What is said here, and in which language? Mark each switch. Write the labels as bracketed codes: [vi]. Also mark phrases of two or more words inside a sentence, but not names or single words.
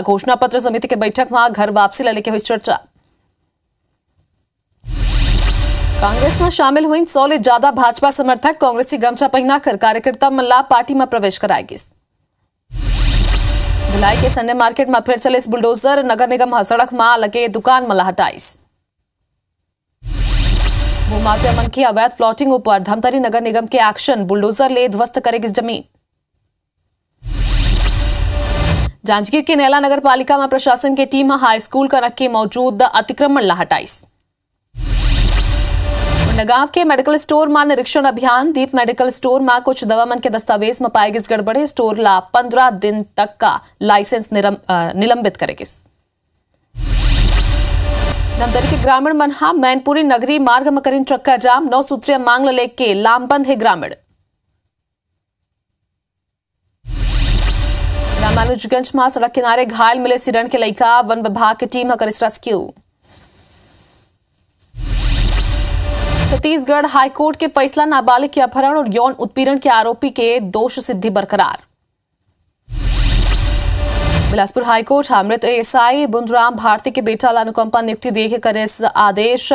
[hne] घोषणा पत्र समिति के बैठक में घर वापसी ला लेके हुई चर्चा। कांग्रेस में शामिल हुई 100 ले ज्यादा भाजपा समर्थक कांग्रेसी गमछा पहनाकर कार्यकर्ता मन ला पार्टी में प्रवेश कराएगी। भिलाई के संडे मार्केट में फिर चले बुलडोजर, नगर निगम सड़क में लगे दुकान में हटाइस। भूमाफिया मन की अवैध प्लॉटिंग ऊपर धमतरी नगर निगम के एक्शन, बुलडोजर ले ध्वस्त करेगी जमीन। जांजगीर के नैला नगर पालिका में प्रशासन की टीम हाई स्कूल का नक्के मौजूद अतिक्रमण ला हटाइस। नगांव के मेडिकल स्टोर में निरीक्षण अभियान, दीप मेडिकल स्टोर में कुछ दवा मन के दस्तावेज में पाएगी गड़बड़े, स्टोर ला 15 दिन तक का लाइसेंस निलंबित करेगी। धमतरी के ग्रामीण मनहा मैनपुरी नगरी मार्ग में करीन चक्का जाम, 9 सूत्रीय मांग लेके लामबंद है ग्रामीण। रामानुजगंज में सड़क किनारे घायल मिले सिरण के लइका, वन विभाग की टीम कर रेस्क्यू। छत्तीसगढ़ हाईकोर्ट के फैसला, नाबालिग के अपहरण और यौन उत्पीड़न के आरोपी के दोष सिद्धि बरकरार। बिलासपुर हाईकोर्ट मृत एएसआई बुंदराम भारती के बेटा अनुकंपा नियुक्ति दे के करे आदेश।